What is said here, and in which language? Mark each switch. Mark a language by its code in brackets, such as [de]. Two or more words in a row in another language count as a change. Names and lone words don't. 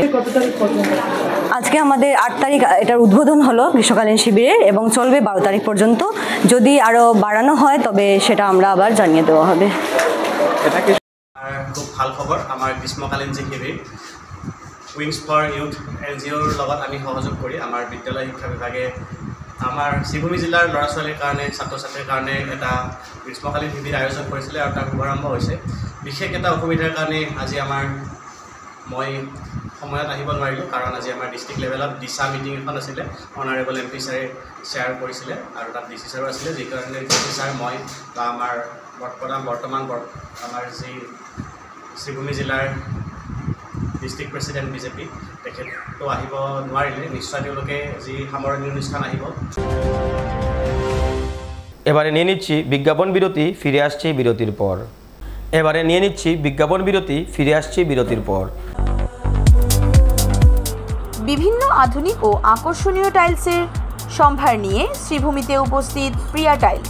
[bn] আজকে আমাদের 8 তারিখ এটার উদ্বোধন হলো গ্রীষ্মকালীন শিবিরের এবং চলবে 12 তারিখ পর্যন্ত। যদি আরও বাড়ানো হয় তবে সেটা আমরা আবার জানিয়ে দেওয়া হবে। খুব ভাল খবর, আমার গ্রীষ্মকালীন যে শিবির [as] উইংস ফর ইউথ এনজিওৰ লগত আমি সহযোগ কৰি আমাৰ বিদ্যালয় শিক্ষা বিভাগে আমাৰ শ্ৰীভূমি জিলাৰ ল'ৰা ছোৱালীৰ কাৰণে, ছাত্ৰ ছাত্ৰীৰ কাৰণে এটা গ্ৰীষ্মকালীন শিবিৰ আয়োজন কৰিছিলে আৰু তাৰ শুভাৰম্ভ হৈছে। বিশেষ এটা অসুবিধাৰ কাৰণে আজি মই সময়ত আহিব নোৱাৰিলোঁ, কাৰণ আজি আমাৰ [en] district level [as] দিশা মিটিং এখন আছিলে, অনাৰেবল MP ছাৰে শ্বেয়াৰ কৰিছিলে আৰু তাত DC ছাৰো আছিলে, যি কাৰণে DC ছাৰ, মই বা আমাৰ বৰ্তমান আমাৰ যি শ্ৰীভূমি জিলাৰ [en] district president [as] BJP তেখেতটো আহিব নোৱাৰিলে, নিশ্চয় তেওঁলোকে যি সামৰণি অনুষ্ঠান আহিব। [bn] এবারে নিয়ে নিচ্ছি বিজ্ঞাপন বিরতি, ফিরে আসছি বিরতির পর। এবারে নিয়ে নিচ্ছি বিজ্ঞাপন বিরতি, ফিরে আসছি বিরতির পর। বিভিন্ন আধুনিক ও আকর্ষণীয় টাইলসের সম্ভার নিয়ে শ্রীভূমিতে উপস্থিত প্রিয়া টাইলস।